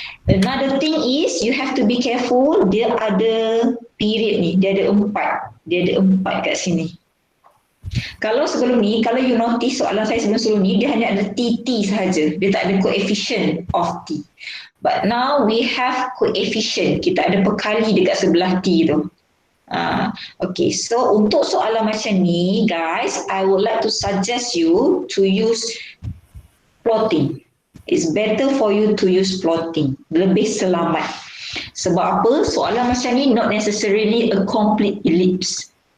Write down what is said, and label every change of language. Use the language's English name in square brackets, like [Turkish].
[English] Another thing is, you have to be careful, [Malay] dia ada period ni, dia ada 4 kat sini. Kalau sebelum ni, kalau you notice soalan saya sebelum ni, dia hanya ada TT sahaja. Dia tak ada coefficient of T. [English] But now we have coefficient. [Malay] Kita ada perkali dekat sebelah T tu. [English] Okay, so [Malay] untuk soalan macam ni, [English] guys, I would like to suggest you to use plotting. It's better for you to use plotting. [Malay] Lebih selamat. Sebab apa? Soalan macam ni [English] not necessarily a complete ellipse.